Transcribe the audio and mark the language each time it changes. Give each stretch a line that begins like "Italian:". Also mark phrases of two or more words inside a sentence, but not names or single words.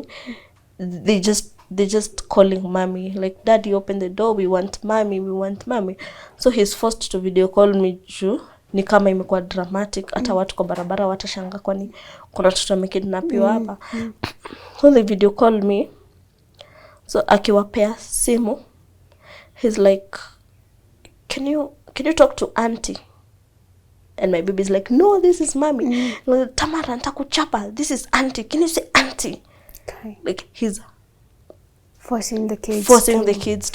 English: They just calling mommy, like, daddy, open the door, we want mommy. So he's forced to video call me
Swahili: juu ni kama imekuwa dramatic. Hata watu kwa barabara watashanga kwani kuna watoto wamekidnapiwa hapa.
English: So they video call me. So
Swahili: akiwapea simu,
English: he's like, can you talk to auntie? And my baby's like, no, this is mommy. Tamara, nitakuchapa. This is auntie. Can you say auntie? Okay. Like, he's forcing the kids